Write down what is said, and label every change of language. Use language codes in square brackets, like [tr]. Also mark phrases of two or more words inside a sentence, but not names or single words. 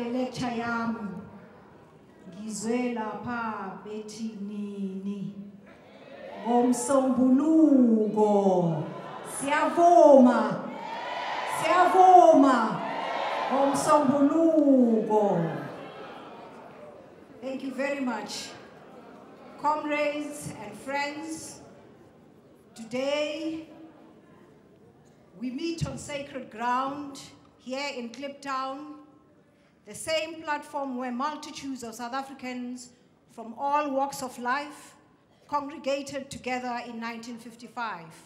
[zu] lecture yami ngizwe lapha bethi nini ngomsombuluko siyavuma ngomsombuluko. [en] Thank you very much, comrades and friends. Today we meet on sacred ground here in Kliptown, the same platform where multitudes of South Africans from all walks of life congregated together in 1955.